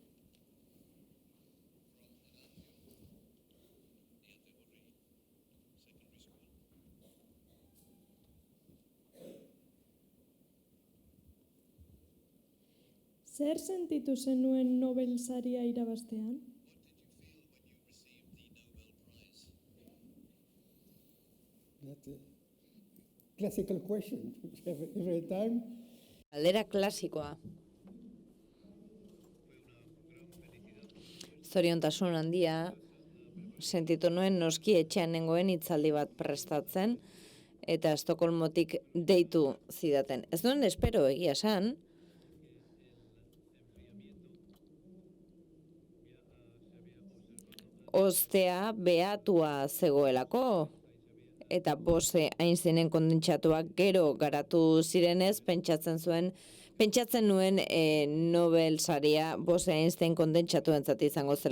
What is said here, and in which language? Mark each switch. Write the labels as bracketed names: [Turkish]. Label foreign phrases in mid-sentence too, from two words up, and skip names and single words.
[Basque] Zer sentitu zenuen Nobel saria irabaztean? [English] Classical question every time. [Basque] Galdera klasikoa. Zoriontasun handia, sentitu nuen noski etxean nengoen hitzaldi bat prestatzen, eta Estokolmotik deitu zidaten. Ez nuen espero egia esan, ostea behatua zegoelako, eta Bose Einsteinen kondentsatuak gero garatu zirenez, pentsatzen nuen Nobel saria Bose Einstein kondentsatuentzat izango zela.